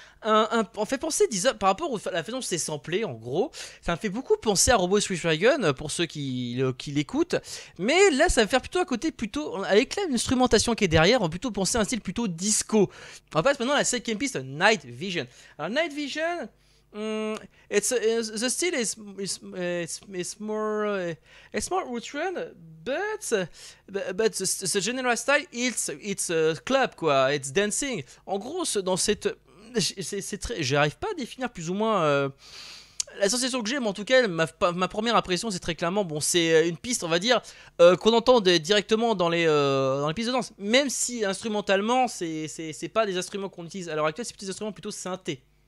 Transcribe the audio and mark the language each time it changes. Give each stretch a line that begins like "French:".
French: On fait penser, par rapport à la façon dont c'est samplé, en gros, ça me fait beaucoup penser à Robot Rhys Wagon, pour ceux qui l'écoutent. Mais là, ça va faire plutôt un côté avec l'instrumentation qui est derrière, on va plutôt penser à un style plutôt disco. On passe maintenant à la cinquième piste, Night Vision. Alors, Night Vision.
English: The style is more Outrun, but the general style it's club
French: quoi,
English: it's dancing.
French: En gros, dans cette, j'arrive pas à définir plus ou moins la sensation que j'ai, mais en tout cas, ma première impression, c'est très clairement, bon, c'est une piste, on va dire, qu'on entend directement dans les pistes de danse. Même si instrumentalement, c'est pas des instruments qu'on utilise à l'heure actuelle, c'est plutôt des instruments plutôt synthés.